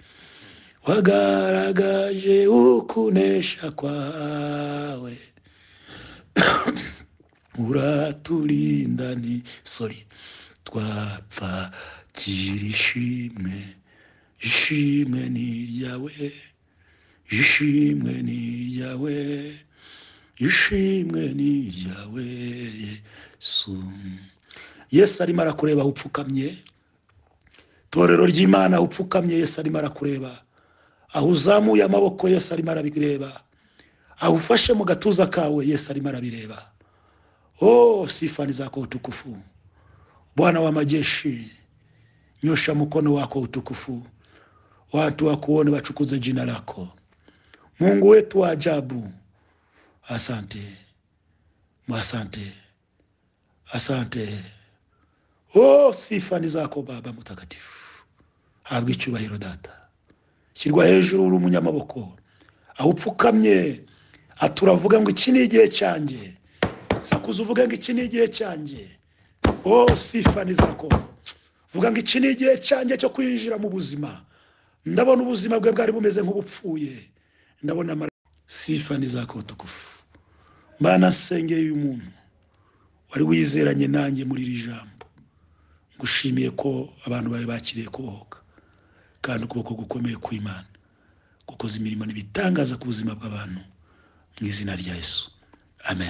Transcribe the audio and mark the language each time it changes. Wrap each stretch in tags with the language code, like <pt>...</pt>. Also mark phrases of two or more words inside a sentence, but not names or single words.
<rw>wagaragaje ukunesha kwawe, uraturinda twapfa kiri ishimwe, ishimwe ni iryawe, ishimwe ni iryawe, ishimwe ni iryawe Yesu. Yesu arimo arakureba upfukamye, torero ry'Imana upfukamye, Yesu arimo arakureba. Aho uzamuye amaboko Yesu arimo arabireba, aho ufashe mu gatuza kawe Yesu arimo arabireba.</rw> <sw>Oh, sifa ni zako utukufu Bwana wa majeshi, nyosha mkono wako utukufu, watu wakuone wachukuze jina lako. Mungu wetu wa ajabu, asante, asante, asante. Oh, sifa ni zako Baba mtakatifu,</sw> <rw>habwa icyubahiro data, shyirwa hejuru uri umunyamaboko. Aho upfukamye aturavuga ngo iki ni igihe cyanjye, sakuza uvuga ngo iki ni igihe cyanjye.</rw> <sw>Sifa ni zako,</sw> <rw>vuga ngo iki ni igihe cyanjye cyo kwinjira mu buzima. Ndabona ubuzima bwe bwari bumeze nk'ubupfuye, ndabona</rw> <sw>sifa ni zako tukufu.</sw> <rw>Mana nsengeye uyu muntu wari wizeranye nanjye muri iri jambo, ngushimiye ko abantu bawe bakiriye kubohoka, kandi ukuboko gukomeye kw'Imana gukoze imirimo n'ibitangaza ku buzima bw'abantu mu izina rya Yesu, amen.</rw>